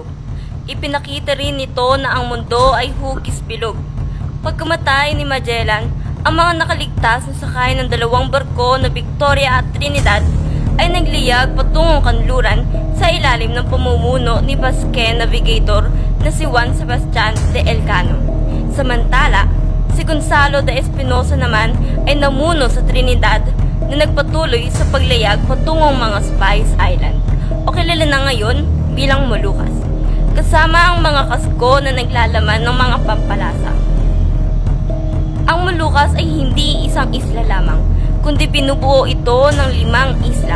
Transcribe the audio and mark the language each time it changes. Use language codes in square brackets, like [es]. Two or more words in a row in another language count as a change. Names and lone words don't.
[tl] Ipinakita rin nito na ang mundo ay hugis bilog. Pagkamatay ni Magellan, ang mga nakaligtas na sakay ng 2 barko na Victoria at Trinidad ay nagliyag patungong kanluran sa ilalim ng pamumuno ni [en] Basque navigator [tl] na si Juan Sebastian de Elcano. Samantala, si Gonzalo de Espinosa naman ay namuno sa Trinidad na nagpatuloy sa paglayag patungong mga Spice Island o kilala na ngayon bilang Moluccas, kasama ang mga kasko na naglalaman ng mga pampalasa. Ang Moluccas ay hindi isang isla lamang, kundi binubuo ito ng 5 isla.